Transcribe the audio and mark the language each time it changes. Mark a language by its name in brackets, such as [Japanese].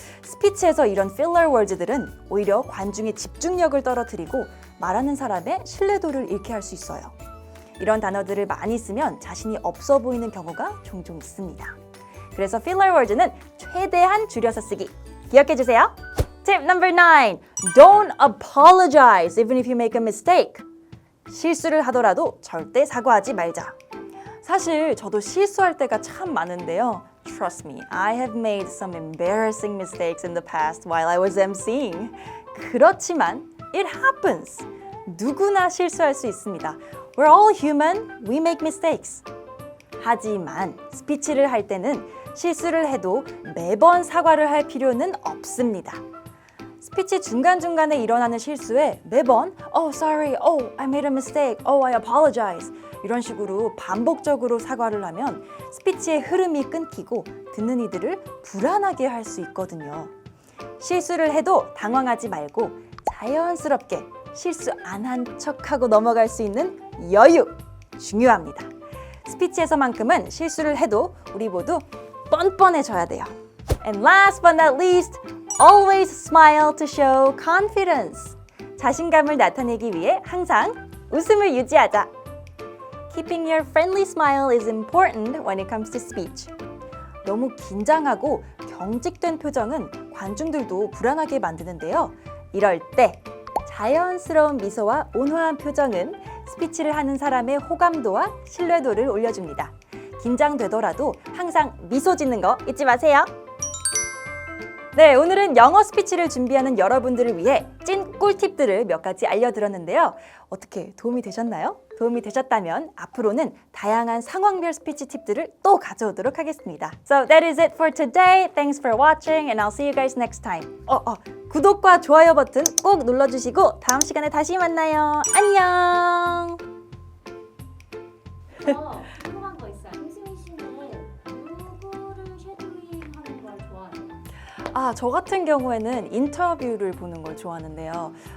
[Korean] 스피치에서 이런 filler words들은 오히려 관중의 집중력을 떨어뜨리고 말하는 사람의 신뢰도를 잃게 할 수 있어요. 이런 단어들을 많이 쓰면 자신이 없어 보이는 경우가 종종 있습니다. 그래서 filler words는 최대한 줄여서 쓰기. [English] 기억해 주세요. Tip number 9. Don't apologize even if you make a mistake. [Korean] 실수를 하더라도 절대 사과하지 말자. 사실 저도 실수할 때가 참 많은데요. [English] Trust me, I have made some embarrassing mistakes in the past while I was emceeing. 그렇지만 it happens. [Korean] 누구나 실수할 수 있습니다. [English] We're all human, we make mistakes. [Korean] 하지만 스피치를 할 때는 실수를 해도 매번 사과를 할 필요는 없습니다. 스피치 중간중간에 일어나는 실수에 매번 Oh, sorry, oh, I made a mistake, oh, I apologize 이런 식으로 반복적으로 사과를 하면 스피치의 흐름이 끊기고 듣는 이들을 불안하게 할 수 있거든요. 실수를 해도 당황하지 말고 자연스럽게 실수 안 한 척하고 넘어갈 수 있는 여유 중요합니다. 스피치에서만큼은 실수를 해도 우리 모두 뻔뻔해져야 돼요. [English] And last but not least, always smile to show confidence. [Korean] 자신감을 나타내기 위해 항상 웃음을 유지하자. [English] Keeping your friendly smile is important when it comes to speech. [Korean] 너무 긴장하고 경직된 표정은 관중들도 불안하게 만드는데요. 이럴 때 자연스러운 미소와 온화한 표정은 스피치를 하는 사람의 호감도와 신뢰도를 올려줍니다. 긴장되더라도 항상 미소 짓는 거 잊지 마세요. 네, 오늘은 영어 스피치를 준비하는 여러분들을 위해 찐 꿀팁들을 몇 가지 알려드렸는데요. 어떻게 도움이 되셨나요? 도움이 되셨다면 앞으로는 다양한 상황별 스피치 팁들을 또 가져오도록 하겠습니다. [English] So that is it for today. Thanks for watching and I'll see you guys next time. [Korean] 구독과 좋아요 버튼 꼭 눌러주시고 다음 시간에 다시 만나요. 안녕! 궁금한 거 있어요. 김수민 씨는 누구를 쉐도잉하는 걸 좋아해요? 저 같은 경우에는 인터뷰를 보는 걸 좋아하는데요.